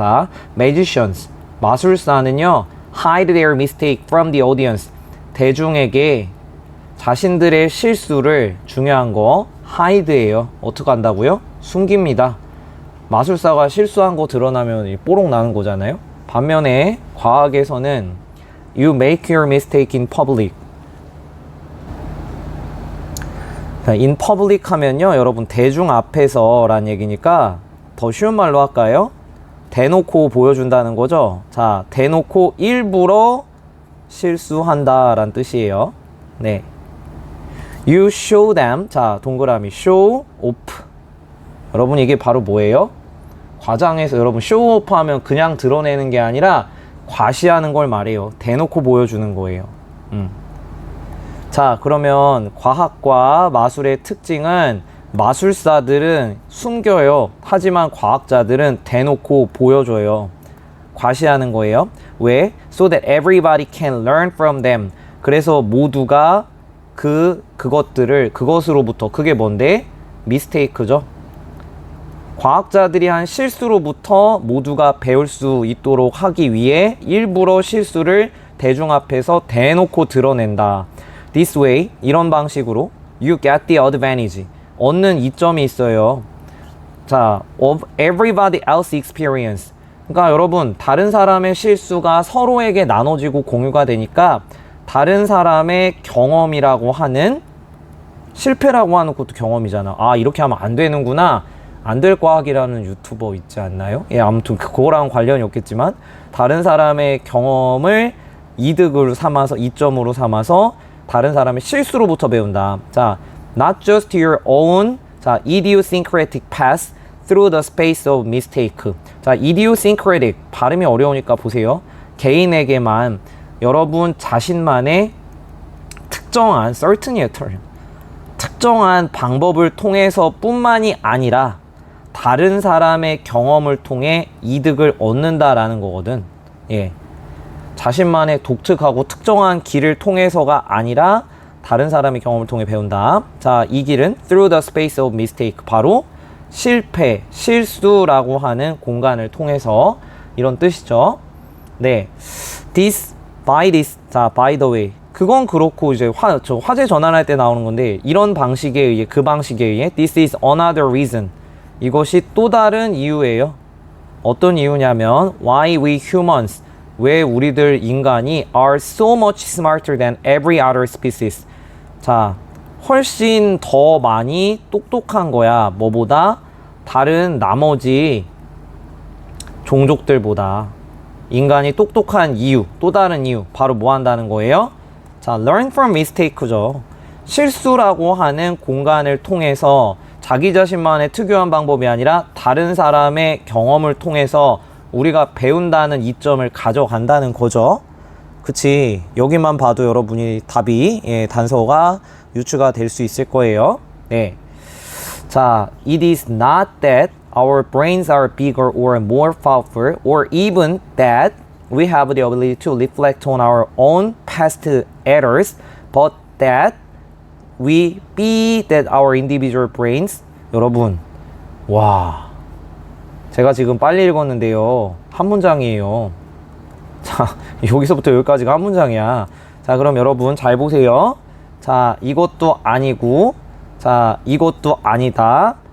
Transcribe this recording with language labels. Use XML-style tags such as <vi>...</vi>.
<ko>자,</ko> <en>magicians</en> <ko>마술사는요</ko> <en>hide their mistake from the audience</en> <ko>대중에게 자신들의 실수를 중요한 거 hide예요. 어떻게 한다고요? 숨깁니다. 마술사가 실수한 거 드러나면 뽀록 나는 거잖아요. 반면에 과학에서는</ko> <en>you make your mistake in public.</en> <ko>자,</ko> <en>in public</en> <ko>하면요 여러분 대중 앞에서 란 얘기니까 더 쉬운 말로 할까요? 대놓고 보여준다는 거죠. 자, 대놓고 일부러 실수한다 란 뜻이에요.</ko> <en>네. You show them.</en> <ko>자, 동그라미 show off. 여러분 이게 바로 뭐예요? 과장에서 여러분 show off 하면 그냥 드러내는 게 아니라 과시하는 걸 말해요. 대놓고 보여주는 거예요. 자, 그러면 과학과 마술의 특징은 마술사들은 숨겨요. 하지만 과학자들은 대놓고 보여줘요. 과시하는 거예요. 왜?</ko> <en>So that everybody can learn from them.</en> <ko>그래서 모두가 그것으로부터 그게 뭔데? 미스테이크죠. 과학자들이 한 실수로부터 모두가 배울 수 있도록 하기 위해 일부러 실수를 대중 앞에서 대놓고 드러낸다.</ko> <en>This way,</en> <ko>이런 방식으로</ko> <en>you get the advantage.</en> <ko>얻는 이점이 있어요.</ko> <en>자, of everybody else experience.</en> <ko>그러니까 여러분 다른 사람의 실수가 서로에게 나눠지고 공유가 되니까 다른 사람의 경험이라고 하는 실패라고 하는 것도 경험이잖아. 아, 이렇게 하면 안 되는구나. 안 될 과학이라는 유튜버 있지 않나요? 예, 아무튼 그거랑 관련이 없겠지만 다른 사람의 경험을 이득으로 삼아서 이점으로 삼아서 다른 사람의 실수로부터 배운다.</ko> <en>자, not just your own 자, idiosyncratic path through the space of mistake.</en> <ko>자, idiosyncratic 발음이 어려우니까 보세요. 개인에게만 여러분 자신만의 특정한 certain이에요. 특정한 방법을 통해서 뿐만이 아니라 다른 사람의 경험을 통해 이득을 얻는다라는 거거든. 예. 자신만의 독특하고 특정한 길을 통해서가 아니라 다른 사람의 경험을 통해 배운다.</ko> <en>자,</en> <ko>이 길은</ko> <en>through the space of mistake.</en> <ko>바로 실패, 실수라고 하는 공간을 통해서 이런 뜻이죠.</ko> <en>네. by this. 자, by the way.</en> <ko>그건 그렇고 이제 화제 전환할 때 나오는 건데 이런 방식에 의해 그 방식에 의해</ko> <en>this is another reason.</en> <ko>이것이 또 다른 이유예요. 어떤 이유냐면</ko> <en>why we humans</en> <ko>왜 우리들 인간이</ko> <en>are so much smarter than every other species.</en> <ko>자, 훨씬 더 많이 똑똑한 거야. 뭐보다? 다른 나머지 종족들보다. 인간이 똑똑한 이유, 또 다른 이유. 바로 뭐 한다는 거예요?</ko> <en>자, learn from mistake죠.</en> <ko>실수라고 하는 공간을 통해서 자기 자신만의 특유한 방법이 아니라 다른 사람의 경험을 통해서 우리가 배운다는 이점을 가져간다는 거죠. 그치? 여기만 봐도 여러분이 답이 단서가 유추가 될 수 있을 거예요. 네.</ko> <en>자, it is not that our brains are bigger or more powerful or even that we have the ability to reflect on our own past errors, but that we be that our individual brains.</en> <ko>여러분, 와, 제가 지금 빨리 읽었는데요. 한 문장이에요. 자, 여기서부터 여기까지가 한 문장이야. 자, 그럼 여러분 잘 보세요. 자, 이것도 아니고, 자, 이것도 아니다.</ko>